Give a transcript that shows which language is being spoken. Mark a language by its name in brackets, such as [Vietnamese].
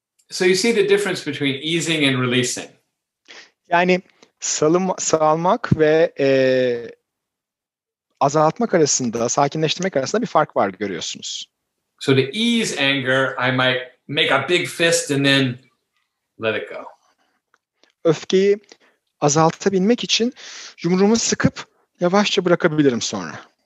[English] So you see the difference between easing and releasing. [Turkish] Yani salmak ve azaltmak arasında, sakinleştirmek arasında bir fark var görüyorsunuz. [English] So to ease anger, I might make a big fist and then let it go. [Turkish] Öfkeyi azaltabilmek için yumruğumu sıkıp yavaşça bırakabilirim sonra.